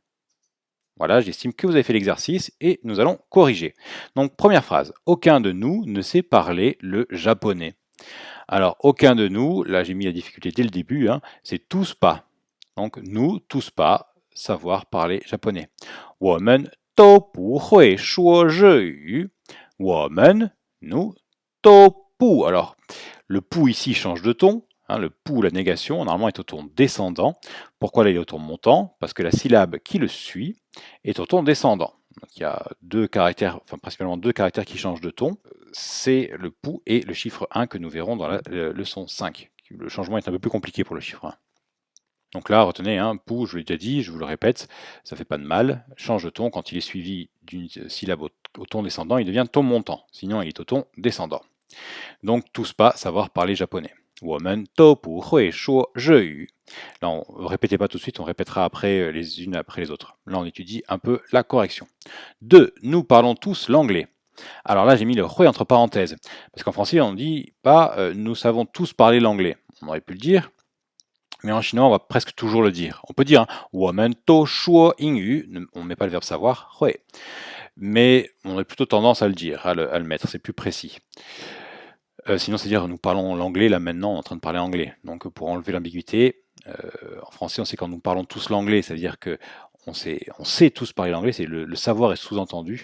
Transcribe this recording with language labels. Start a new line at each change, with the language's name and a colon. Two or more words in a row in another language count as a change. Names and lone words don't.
French: Voilà, j'estime que vous avez fait l'exercice et nous allons corriger. Donc première phrase, aucun de nous ne sait parler le japonais. Alors aucun de nous, là j'ai mis la difficulté dès le début, hein, c'est tous pas. Donc nous, tous pas, savoir parler japonais.
Chinese: 我们都不会说日语. 我们,
French: nous,
Chinese: 都不.
French: Alors le pou ici change de ton. Hein, le pou, la négation, normalement est au ton descendant. Pourquoi là il est au ton montant? Parce que la syllabe qui le suit est au ton descendant. Donc il y a deux caractères, enfin principalement deux caractères qui changent de ton. C'est le pou et le chiffre 1 que nous verrons dans la leçon 5. Le changement est un peu plus compliqué pour le chiffre 1. Donc là, retenez, hein, pou, je l'ai déjà dit, je vous le répète, ça fait pas de mal. Change de ton, quand il est suivi d'une syllabe au ton descendant, il devient ton montant. Sinon, il est au ton descendant. Donc tous pas savoir parler japonais.
Chinese: 我们都不会说日语.
French: Là, on ne répétez pas tout de suite, on répétera après les unes après les autres. Là, on étudie un peu la correction. 2. Nous parlons tous l'anglais. Alors là, j'ai mis le hui entre parenthèses. Parce qu'en français, on ne dit pas nous savons tous parler l'anglais. On aurait pu le dire, mais en chinois, on va presque toujours le dire. On peut dire
Chinese: 我们都说英语,
French: on ne met pas le verbe savoir, hui. Mais on aurait plutôt tendance à le dire, à le mettre, c'est plus précis. Sinon, c'est dire nous parlons l'anglais, là maintenant on est en train de parler anglais. Donc pour enlever l'ambiguïté, en français on sait quand nous parlons tous l'anglais, ça veut dire que on sait tous parler l'anglais, c'est le savoir est sous-entendu.